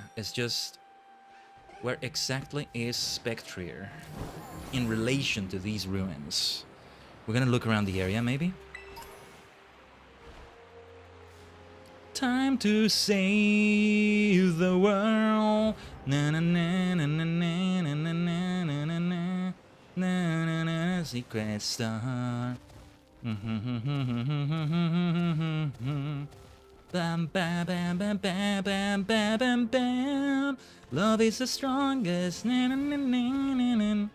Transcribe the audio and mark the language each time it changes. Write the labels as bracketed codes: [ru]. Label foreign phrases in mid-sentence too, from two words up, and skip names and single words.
[en] It's just... where exactly is Spectre in relation to these ruins? We're gonna look around the area, maybe? Time to save the world. Na na na na na na na na na na na na na na. Secret star. Bam bam bam bam bam bam bam bam bam. Love is the strongest. Na, na, na, na, na, na.